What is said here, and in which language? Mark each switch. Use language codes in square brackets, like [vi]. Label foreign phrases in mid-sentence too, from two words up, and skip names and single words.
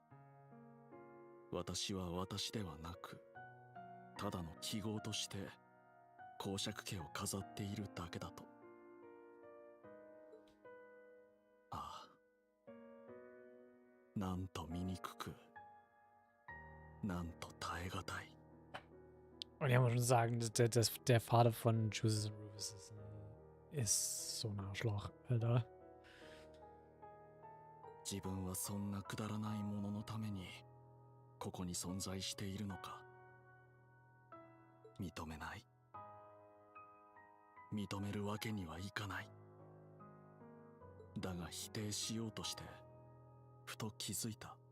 [ja] 私は私ではなく、ただの記号として公爵家を飾っているだけだと。ああ、なんと醜く、なんと耐え難い。 [de] Und ich muss schon sagen, der Vater von Juices and Rufus ist so ein Arschloch, Alter. [ja] 自分はそんなくだらないもののためにここに存在しているのか。認めない。認めるわけにはいかない。だが否定しようとしてふと気づいた。